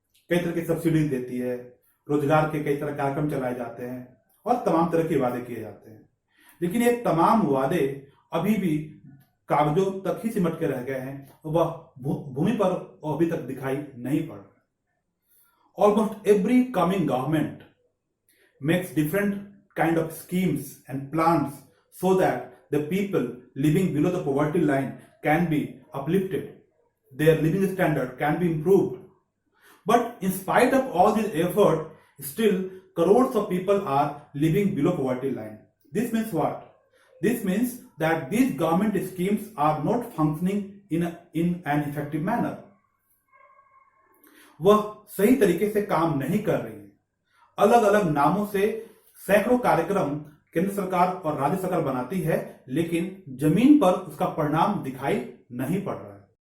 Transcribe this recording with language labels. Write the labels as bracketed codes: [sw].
[hi] कई तरह की सब्सिडी देती है, रोजगार के कई तरह कार्यक्रम चलाए जाते हैं और तमाम तरह के वादे किए जाते हैं, लेकिन ये तमाम वादे अभी भी कागजों तक ही सिमट के रह गए हैं, वह भूमि पर अभी तक दिखाई नहीं पड़ रहा। [en] Almost every coming government makes different kind of schemes and plans so that the people living below the poverty line can be uplifted, their living standard can be improved. But in spite of all this effort, still crores of people are living below poverty line. This means what? This means that these government schemes are not functioning in an effective manner. [hi] वह सही तरीके से काम नहीं कर रही है। अलग अलग नामों से सैकड़ों कार्यक्रम केंद्र सरकार और राज्य सरकार बनाती है, लेकिन जमीन पर उसका परिणाम दिखाई नहीं पड़ रहा है।